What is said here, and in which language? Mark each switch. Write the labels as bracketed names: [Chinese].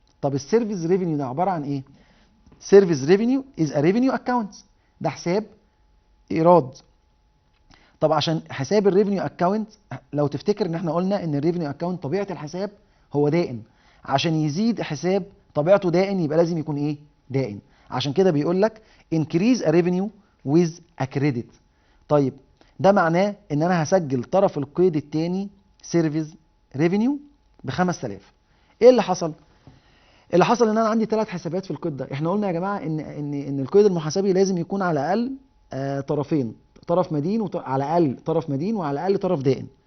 [Arabic] طب السيرفيس ريفينيو ده عباره عن ايه؟ [English] service revenue is a revenue account, [Arabic] ده حساب ايراد. طب عشان حساب الريفينيو اكاونت، لو تفتكر ان احنا قلنا ان الريفينيو اكاونت طبيعه الحساب هو دائن، عشان يزيد حساب طبيعته دائن يبقى لازم يكون ايه؟ دائن. عشان كده بيقول لك [English] increase a revenue with a credit. [Arabic] طيب ده معناه ان انا هسجل طرف القيد الثاني سيرفيس ريفينيو ب 5000. ايه اللي حصل؟ اللي حصل ان انا عندي 3 حسابات في القيد ده. احنا قلنا يا جماعه ان القيد المحاسبي لازم يكون على الاقل طرفين، طرف مدين على الاقل طرف مدين وعلى الاقل طرف دائن.